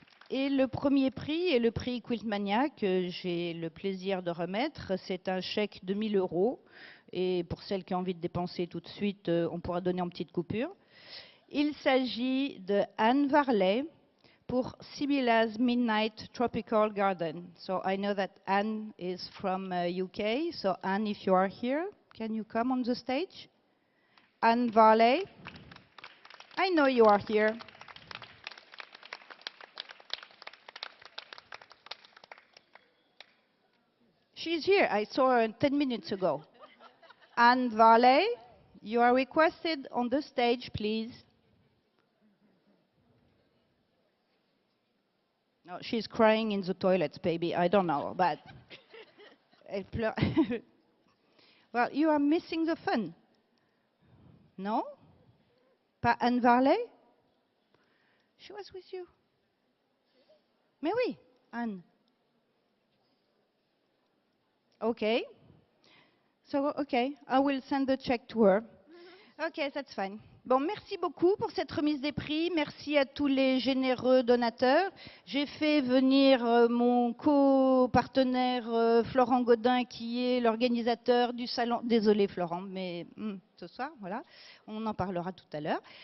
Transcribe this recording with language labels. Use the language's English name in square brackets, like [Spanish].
[French] Et le premier prix est le prix Quiltmania que j'ai le plaisir de remettre. C'est un chèque de 1 000 €. Et pour celles qui ont envie de dépenser tout de suite, on pourra donner en petite coupure. Il s'agit de Anne Varley pour Sibylla's Midnight Tropical Garden. [English] So I know that Anne is from UK. So Anne, if you are here, can you come on the stage? Anne Varley, I know you are here. She's here. I saw her 10 minutes ago. Anne Varley, you are requested on the stage, please. No, she's crying in the toilets, baby. I don't know, but [French] elle pleure. [English] Well, you are missing the fun. No? Pas Anne Varley? She was with you. [French] Mais oui, Anne. [English] Okay. So, okay, I will send the check to her. Okay, that's fine. [French] Bon, merci beaucoup pour cette remise des prix. Merci à tous les généreux donateurs. J'ai fait venir mon co-partenaire Florent Godin, qui est l'organisateur du salon. Désolé Florent, mais ce soir, voilà, on en parlera tout à l'heure.